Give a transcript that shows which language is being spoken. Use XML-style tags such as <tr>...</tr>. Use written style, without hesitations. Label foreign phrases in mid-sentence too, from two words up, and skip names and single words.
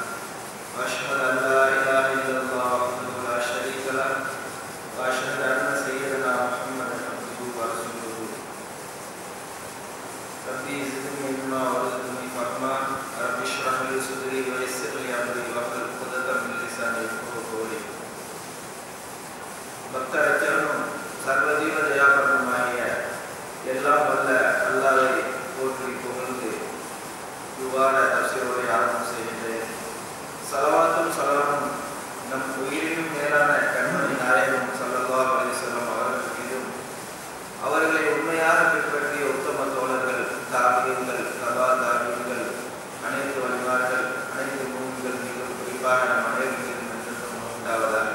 <ar>وأشهد أن لا إله إلا الله وحده لا شريك له وأشهد أن سيدنا محمدا عبده ورسوله. رب زدني علما وارزقني فهما. رب اشرح لي صدري ويسر لي أمري واحلل عقدة من لساني يفقهوا قولي.</ar> <ta>பக்தரச்சனும் சர்வஜீவ தயாபரனுமாகிய எல்லாம் வல்ல அல்லாஹ்வை போற்றி புகழ்ந்து இவ்வாற தஃசீரை ஆரம்பம் செய்கின்றேன். ஸலவாத்தும் ஸலாமும் நம் உயிரினும் மேலான கண்மணி நாயகம்</ta> <ar>صلى الله عليه وسلم</ar> <ta>அவர்கள் மீதும் அவர்களை உண்மையாக பின்பற்றிய உத்தம தோழர்கள், தாபியீன்கள், தபா தாபியீன்கள், அனைத்து வழிமார்கள், அனைத்து மூமின்கள் மீதும் குறிப்பாக நம் அனைவரும் மீதும் என்றென்றும் உண்டாவதாக.</ta>